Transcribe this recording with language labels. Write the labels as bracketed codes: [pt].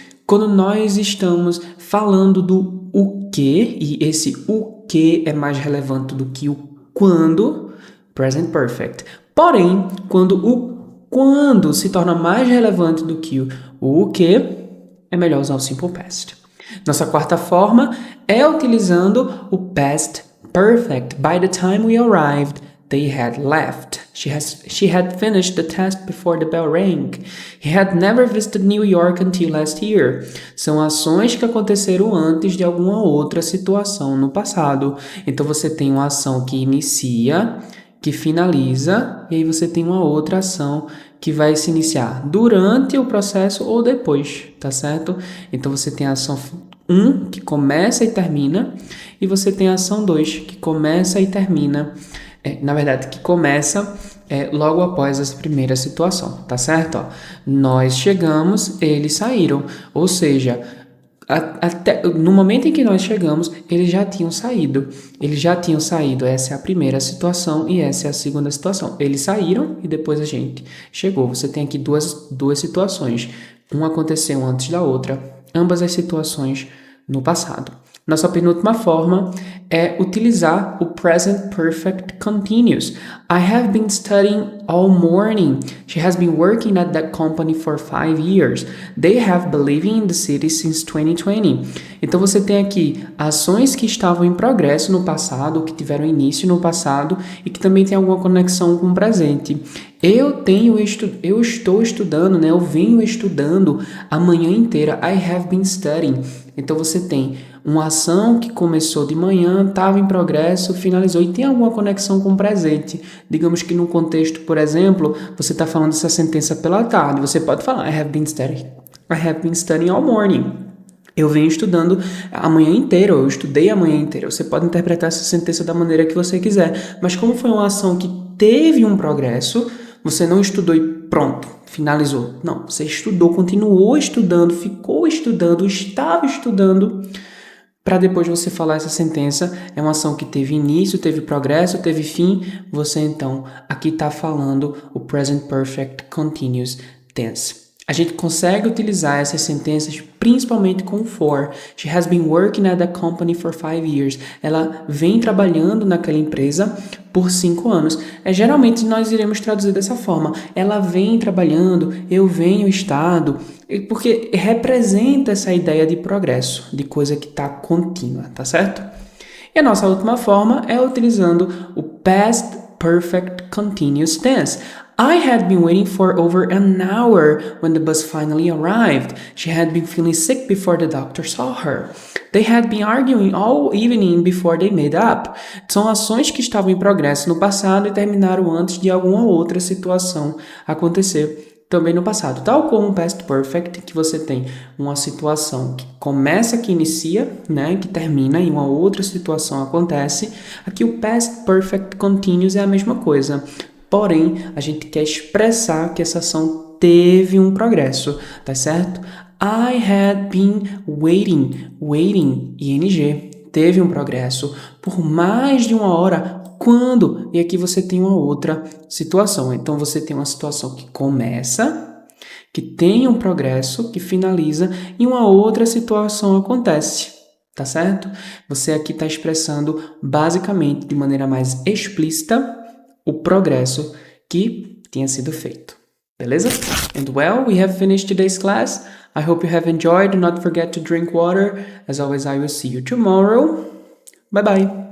[pt] quando nós estamos falando do o que, e esse o que é mais relevante do que o quando, present perfect. Porém, quando o quando se torna mais relevante do que o que, é melhor usar o simple past. Nossa quarta forma é utilizando o past perfect. [en] By the time we arrived, they had left. She had finished the test before the bell rang. He had never visited New York until last year. [pt] São ações que aconteceram antes de alguma outra situação no passado. Então você tem uma ação que inicia, que finaliza, e aí você tem uma outra ação que vai se iniciar durante o processo ou depois, tá certo? Então você tem a ação 1 que começa e termina, e você tem a ação 2 que começa e termina. Na verdade, que começa logo após essa primeira situação, tá certo? Ó, nós chegamos, eles saíram. Ou seja, até no momento em que nós chegamos, eles já tinham saído. Eles já tinham saído. Essa é a primeira situação e essa é a segunda situação. Eles saíram e depois a gente chegou. Você tem aqui duas situações. Uma aconteceu antes da outra. Ambas as situações no passado. Nossa penúltima forma é utilizar o present perfect continuous. [en] I have been studying all morning. She has been working at that company for 5 years. They have been living in the city since 2020. [pt] Então você tem aqui ações que estavam em progresso no passado, que tiveram início no passado e que também tem alguma conexão com o presente. Eu estou estudando, né? Eu venho estudando a manhã inteira. [en] I have been studying. [pt] Então você tem uma ação que começou de manhã, estava em progresso, finalizou e tem alguma conexão com o presente. Digamos que no contexto, por exemplo, você está falando essa sentença pela tarde. Você pode falar [en] I have been studying all morning. [pt] Eu venho estudando a manhã inteira, eu estudei a manhã inteira. Você pode interpretar essa sentença da maneira que você quiser. Mas como foi uma ação que teve um progresso, você não estudou e pronto, finalizou. Não, você estudou, continuou estudando, ficou estudando, estava estudando, para depois você falar essa sentença. É uma ação que teve início, teve progresso, teve fim. Você então aqui está falando o present perfect continuous tense. A gente consegue utilizar essas sentenças principalmente com o for. [en] She has been working at the company for 5 years. [pt] Ela vem trabalhando naquela empresa por 5 anos. Geralmente nós iremos traduzir dessa forma. Ela vem trabalhando, eu venho estado, porque representa essa ideia de progresso, de coisa que está contínua, tá certo? E a nossa última forma é utilizando o past perfect continuous tense. [en] I had been waiting for over an hour when the bus finally arrived. She had been feeling sick before the doctor saw her. They had been arguing all evening before they made up. [pt] São ações que estavam em progresso no passado e terminaram antes de alguma outra situação acontecer também no passado. Tal como o past perfect, que você tem uma situação que começa, que inicia, né, que termina e uma outra situação acontece. Aqui o past perfect continuous é a mesma coisa. Porém, a gente quer expressar que essa ação teve um progresso, tá certo? [en] I had been waiting, [pt] ing, teve um progresso por mais de uma hora. Quando? E aqui você tem uma outra situação. Então, você tem uma situação que começa, que tem um progresso, que finaliza, e uma outra situação acontece, tá certo? Você aqui está expressando, basicamente, de maneira mais explícita, o progresso que tinha sido feito. Beleza? [en] And well, we have finished today's class. I hope you have enjoyed. Do not forget to drink water. As always, I will see you tomorrow. Bye bye.